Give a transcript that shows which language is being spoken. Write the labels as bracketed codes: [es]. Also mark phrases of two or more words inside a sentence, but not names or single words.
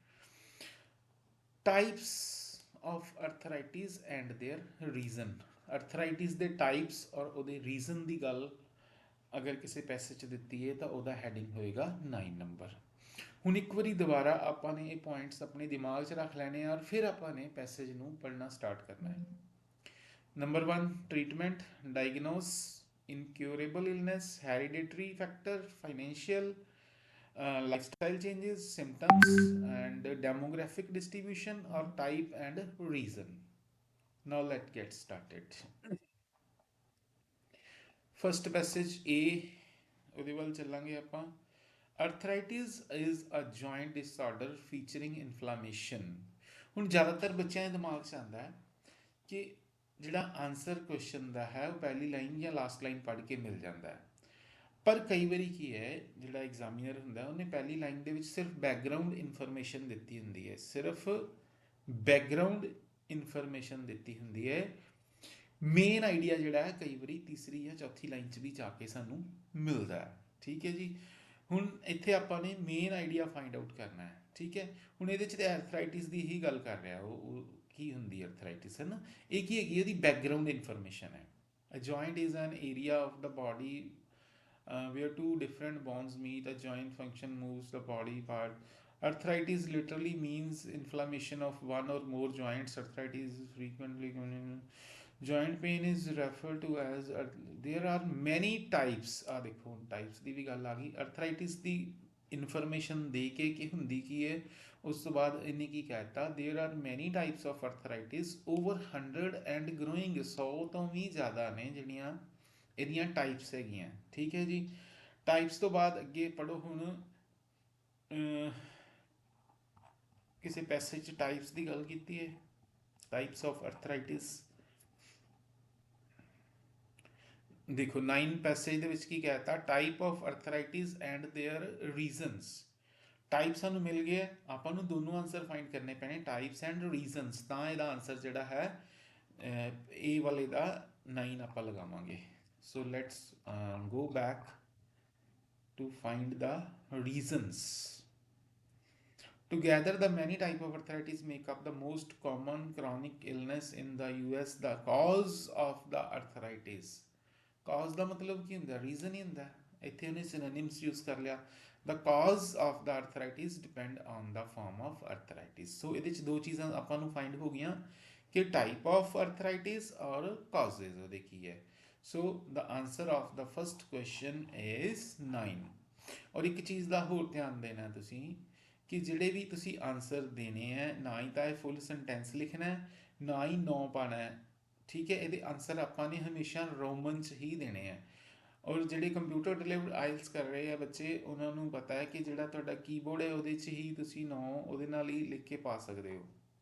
[en] types of arthritis and their reason, [pa] ਅਰਥਰਾਈਟਿਸ ਦੇ ਟਾਈਪਸ ਔਰ ਉਹਦੇ ਰੀਜ਼ਨ ਦੀ ਗੱਲ ਅਗਰ ਕਿਸੇ ਪੈਸੇ 'ਚ ਦਿੱਤੀ ਹੈ ਤਾਂ ਉਹਦਾ ਹੈਡਿੰਗ ਹੋਏਗਾ 9 ਨੰਬਰ। ਹੁਣ ਇੱਕ ਵਾਰੀ ਦੁਬਾਰਾ ਆਪਾਂ ਨੇ ਇਹ ਪੁਆਇੰਟਸ ਆਪਣੇ ਦਿਮਾਗ 'ਚ ਰੱਖ ਲੈਣੇ ਆ ਔਰ ਫਿਰ ਆਪਾਂ ਨੇ ਪੈਸੇਜ ਨੂੰ ਪੜ੍ਹਨਾ ਸਟਾਰਟ ਕਰਨਾ ਹੈ। [en] number 1 treatment, diagnosis, incurable illness, hereditary factor, financial, lifestyle changes, symptoms, and demographic distribution or type and reason. Now let's get started. First passage A, [pa] ਉਹਦੇ ਵੱਲ ਚੱਲਾਂਗੇ ਆਪਾਂ। [en] Arthritis is a joint disorder featuring inflammation. [pa] ਹੁਣ ਜ਼ਿਆਦਾਤਰ ਬੱਚਿਆਂ ਦੇ ਦਿਮਾਗ 'ਚ ਆਉਂਦਾ ਹੈ ਕਿ ਜਿਹੜਾ [en] answer question [pa] ਦਾ ਹੈ ਉਹ ਪਹਿਲੀ ਲਾਈਨ ਜਾਂ [en] last line [pa] ਪੜ੍ਹ ਕੇ ਮਿਲ ਜਾਂਦਾ ਹੈ। ਪਰ ਕਈ ਵਾਰੀ ਕੀ ਹੈ, ਜਿਹੜਾ ਐਗਜ਼ਾਮੀਨਰ ਹੁੰਦਾ ਉਹਨੇ ਪਹਿਲੀ ਲਾਈਨ ਦੇ ਵਿੱਚ ਸਿਰਫ [en] background information [pa] ਦਿੱਤੀ ਹੁੰਦੀ ਹੈ, ਸਿਰਫ [en] background information [pa] ਦਿੱਤੀ ਹੁੰਦੀ ਹੈ। [en] main idea [pa] ਜਿਹੜਾ ਹੈ ਕਈ ਵਾਰੀ ਤੀਸਰੀ ਜਾਂ ਚੌਥੀ ਲਾਈਨ 'ਚ ਵੀ ਜਾ ਕੇ ਸਾਨੂੰ ਮਿਲਦਾ ਹੈ। ਠੀਕ ਹੈ ਜੀ। ਹੁਣ ਇੱਥੇ ਆਪਾਂ ਨੇ [en] main idea find out [pa] ਕਰਨਾ ਹੈ। ਠੀਕ ਹੈ। ਹੁਣ ਇਹਦੇ 'ਚ ਤਾਂ ਐਰਥਰਾਈਟਿਸ ਦੀ ਹੀ ਗੱਲ ਕਰ ਰਿਹਾ ਉਹ ਕੀ ਹੁੰਦੀ ਐਰਥਰਾਈਟਿਸ ਹੈ ਨਾ। ਇਹ ਕੀ ਹੈਗੀ ਉਹਦੀ [en] background information [pa] ਹੈ। [en] A joint is an area of the body where two different bones meet. A joint function moves the body part. Arthritis literally means inflammation of one or more joints. Arthritis is frequently joint pain is referred to as there are many types। [pa] ਆ ਦੇਖੋ ਟਾਈਪਸ ਦੀ ਵੀ ਗੱਲ ਆ ਗਈ। ਅਰਥਰਾਈਟਿਸ ਦੀ ਇਨਫੋਰਮੇਸ਼ਨ ਦੇ ਕੇ ਕਿ ਹੁੰਦੀ ਕੀ ਹੈ ਉਸ ਤੋਂ ਬਾਅਦ ਇਹਨੇ ਕੀ ਕਹਿ ਦਿੱਤਾ [en] there are many types of arthritis over 100 and growing। [pa] 100 ਤੋਂ ਵੀ ਜ਼ਿਆਦਾ ਨੇ ਜਿਹੜੀਆਂ ਇਹਦੀਆਂ ਟਾਈਪਸ ਹੈਗੀਆਂ। ਠੀਕ ਹੈ ਜੀ। ਟਾਈਪਸ ਤੋਂ ਬਾਅਦ ਅੱਗੇ ਪੜ੍ਹੋ ਹੁਣ ਕਿਸੇ ਪੈਸੇਜ 'ਚ ਟਾਈਪਸ ਦੀ ਗੱਲ ਕੀਤੀ ਹੈ। [en] types of arthritis [pa] ਦੇਖੋ 9 ਪੈਸੇਜ ਦੇ ਵਿੱਚ ਕੀ ਕਹਿਤਾ [en] type of arthritis and their reasons. [pa] ਟਾਈਪ ਸਾਨੂੰ ਮਿਲ ਗਿਆ ਆਪਾਂ ਨੂੰ ਦੋਨੋਂ [en] answer find [pa] ਕਰਨੇ ਪੈਣੇ [en] types and reasons [pa] ਤਾਂ ਇਹਦਾ ਆਨਸਰ ਜਿਹੜਾ ਹੈ ਇਹ ਵਾਲੇ ਦਾ 9 ਆਪਾਂ ਲਗਾਵਾਂਗੇ। [en] so let's go back to find the reasons। Together, the many types of arthritis make up the most common chronic illness in the US। The cause of the arthritis, cause [pa] ਦਾ ਮਤਲਬ ਕੀ ਹੁੰਦਾ ਰੀਜ਼ਨ ਹੀ ਹੁੰਦਾ। ਇੱਥੇ ਉਹਨੇ [en] synonyms use [pa] ਕਰ ਲਿਆ। [en] The cause of the arthritis depend on the form of arthritis। [pa] ਸੋ ਇਹਦੇ 'ਚ ਦੋ ਚੀਜ਼ਾਂ ਆਪਾਂ ਨੂੰ ਫਾਈਂਡ ਹੋ ਗਈਆਂ ਕਿ [en] type of arthritis [pa] ਔਰ causes ਉਹਦੇ ਕੀ ਹੈ। [en] ਸੋ the answer of the first question is 9। [pa] ਔਰ ਇੱਕ ਚੀਜ਼ ਦਾ ਹੋਰ ਧਿਆਨ ਦੇਣਾ ਤੁਸੀਂ ਕਿ ਜਿਹੜੇ ਵੀ ਤੁਸੀਂ ਆਨਸਰ ਦੇਣੇ ਹੈ ਨਾ ਹੀ ਤਾਂ ਇਹ [en] full sentence [pa] ਲਿਖਣਾ ਹੈ ਨਾ ਹੀ ਨੋ ਪਾਣਾ ਹੈ। ਠੀਕ ਹੈ। ਇਹਦੇ ਆਨਸਰ ਆਪਾਂ ਨੇ ਹਮੇਸ਼ਾ ਰੋਮਨ 'ਚ ਹੀ ਦੇਣੇ ਹੈ। ਔਰ ਜਿਹੜੇ [en] computer delivered IELTS [pa] ਕਰ ਰਹੇ ਆ ਬੱਚੇ ਉਹਨਾਂ ਨੂੰ ਪਤਾ ਹੈ ਕਿ ਜਿਹੜਾ ਤੁਹਾਡਾ ਕੀਬੋਰਡ ਹੈ ਉਹਦੇ 'ਚ ਹੀ ਤੁਸੀਂ ਨੋ ਉਹਦੇ ਨਾਲ ਹੀ ਲਿਖ ਕੇ ਪਾ ਸਕਦੇ ਹੋ।